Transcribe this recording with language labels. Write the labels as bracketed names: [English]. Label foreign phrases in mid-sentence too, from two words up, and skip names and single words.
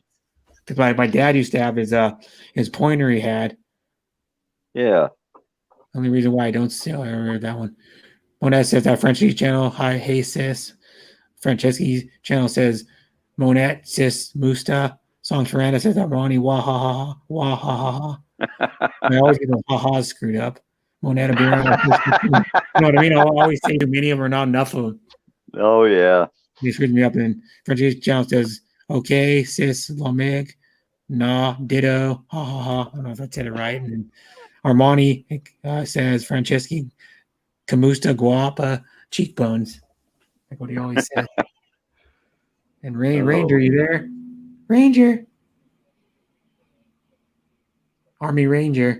[English] Because my dad used to have his pointer he had. Yeah. Only reason why I don't still remember that one. Monette says that Frenchie's channel. Hi, hey sis. Franceschi's channel says Monette, sis, Musta. Songs for Anna says that Ronnie, wah ha ha wah ha ha ha. I always get those ha ha's screwed up. Monette will be around. You know what I mean? I'll always say too many of them or not enough of them. Oh yeah. He screwed me up. And Frenchie's channel says, okay, sis, Lamig, nah, ditto, ha ha ha. I don't know if I said it right. And Armani says Franceschi, [Filipino] Camusta, Guapa, [English] cheekbones. Like what he always says. And Ranger, you there? Ranger. Army Ranger.